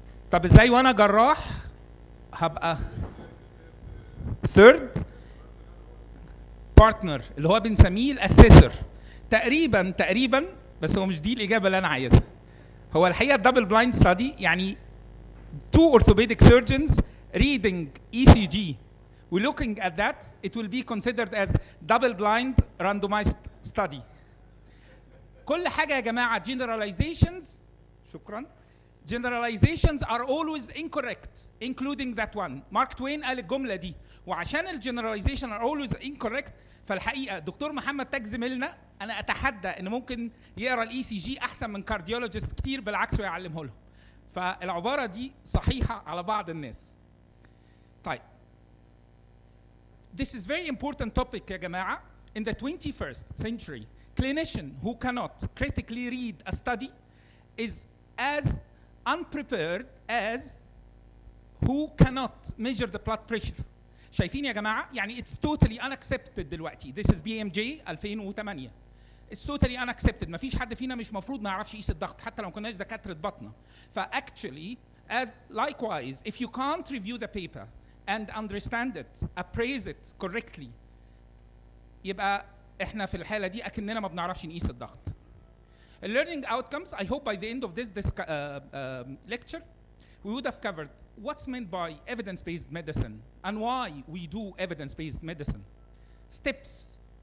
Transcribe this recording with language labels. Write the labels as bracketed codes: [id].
[ar] طب ازاي وانا جراح هبقى [en] third partner [ar] اللي هو بنسميه الاسيسور؟ تقريبا بس هو مش دي الاجابه اللي انا عايزها. هو الحقيقه [en] double blind study [ar] يعني [en] two orthopedic surgeons reading ECG. We're looking at that, it will be considered as double-blind randomized study. [ar] كل حاجة يا جماعة generalizations، شكرا. [en] Generalizations are always incorrect, including that one. [ar] مارك توين قال الجملة دي، وعشان الجنراليزيشن [en] are always incorrect، [ar] فالحقيقة دكتور محمد تاج زميلنا أنا أتحدى إن ممكن يقرأ الإي سي جي أحسن من كارديولوجيست كتير، بالعكس ويعلمه لهم. فالعبارة دي صحيحة على بعض الناس. طيب [en] this is very important topic [ar] يا جماعة. [en] In the 21st century, clinician who cannot critically read a study is as unprepared as who cannot measure the blood pressure. [ar] شايفين يا جماعة؟ يعني [en] it's totally unaccepted [ar] دلوقتي. [en] This is BMJ 2008. It's totally unaccepted. [ar] ما فيش حد فينا مش مفروض ما يعرفش يقيس الضغط حتى لو كناش دكاترة بطنة. [en] فactually as likewise if you can't review the paper and understand it, appraise it correctly, [ar] يبقى احنا في الحالة دي أكننا ما بنعرفش نقيس الضغط. [en] Learning outcomes, I hope by the end of this lecture, we would have covered what's meant by evidence-based medicine and why we do evidence-based medicine. Steps.